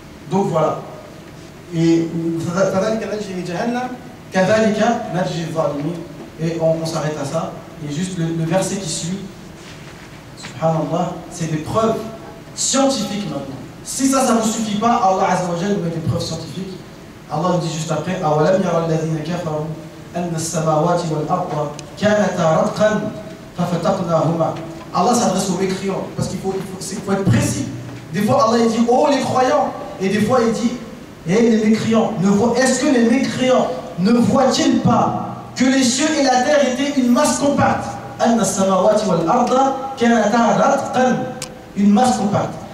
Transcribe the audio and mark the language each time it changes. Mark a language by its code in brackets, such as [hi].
[fr] Donc voilà. Et on s'arrête à ça. Et juste le verset qui suit, subhanallah, c'est des preuves scientifiques maintenant. Si ça ne vous suffit pas, Allah Azza wa Jalla nous met des preuves scientifiques. [ar] Allah nous dit juste après, أَوَلَمْ يَرَ الَّذِينَ كَفَرُوا أَنَّ السَّمَاوَاتِ وَالْأَرْضَ كَانَتَا رَتْقًا فَفَتَقْنَاهُمَا. [fr] Allah s'adresse aux mécréants, parce qu'il faut être précis. Des fois Allah il dit, oh les croyants, et des fois il dit, eh les mécréants, est-ce que les mécréants ne voient-ils pas que les cieux et la terre étaient une masse compacte? [ar] أَنَّ السَّمَاوَاتِ وَالْأَرْضَ كَانَتَا رَتْقًا. [fr] Une masse compacte.